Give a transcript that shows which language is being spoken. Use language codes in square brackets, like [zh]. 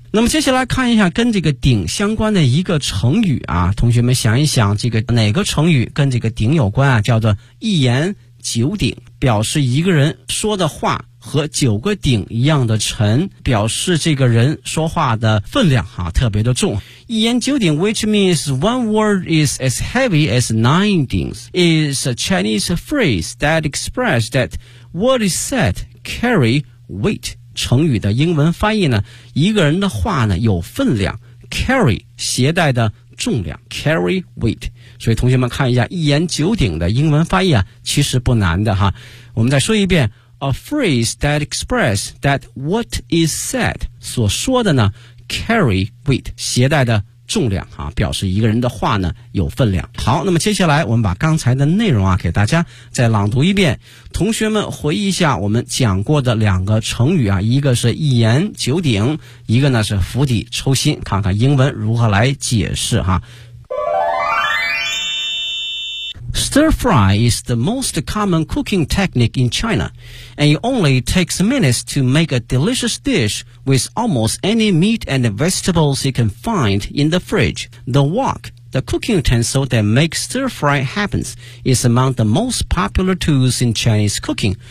[zh] 那么接下来看一下跟这个鼎相关的一个成语啊，同学们想一想这个哪个成语跟这个鼎有关啊，叫做一言九鼎，表示一个人说的话和九个鼎一样的沉，表示这个人说话的分量啊特别的重。 [en] 一言九鼎 ,which means one word is as heavy as nine dings, is a Chinese phrase that expresses that what is said carry weight. [zh] 成语的英文翻译呢，一个人的话呢有分量， carry, 携带的重量， [en] carry weight。 [zh] 所以同学们看一下一言九鼎的英文翻译啊，其实不难的哈。我们再说一遍， [en] A phrase that express that what is said, [zh] 所说的呢 [en] carry weight, [zh] 携带的重量、啊、表示一个人的话呢有分量。好，那么接下来我们把刚才的内容啊给大家再朗读一遍，同学们回忆一下我们讲过的两个成语啊，一个是一言九鼎，一个呢是釜底抽薪，看看英文如何来解释哈。 [en] Stir fry is the most common cooking technique in China, and it only takes minutes to make a delicious dish with almost any meat and vegetables you can find in the fridge. The wok, the cooking utensil that makes stir fry happens, is among the most popular tools in Chinese cooking.